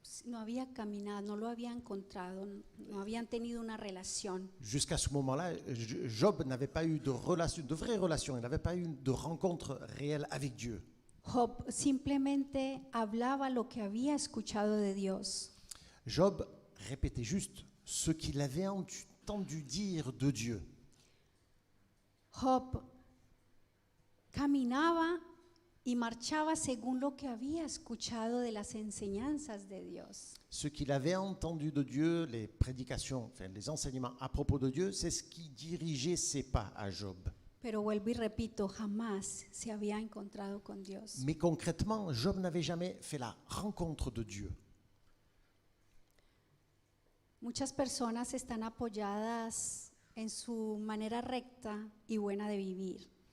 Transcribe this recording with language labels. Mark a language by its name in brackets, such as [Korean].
[Spanish] No había caminado, no lo había encontrado, no habían tenido una relación. [French] Jusqu'à ce moment-là, Job n'avait pas eu de relation, de vraie relation, il n'avait pas eu de rencontre réelle avec Dieu. [Spanish] Job simplemente hablaba lo que había escuchado de Dios. [French] Job répétait juste ce qu'il avait entendu dire de Dieu. [Spanish] Job caminaba y marchaba según lo que había escuchado de las enseñanzas de Dios. [French] Ce qu'il avait entendu de Dieu, les prédications, enfin les enseignements à propos de Dieu, c'est ce qui dirigeait ses pas à Job. [Spanish] Pero vuelvo y repito, jamás se había encontrado con Dios. [French] Mais concrètement, Job n'avait jamais fait la rencontre de Dieu. [Spanish] Muchas personas están apoyadas en su manera recta y buena de vivir.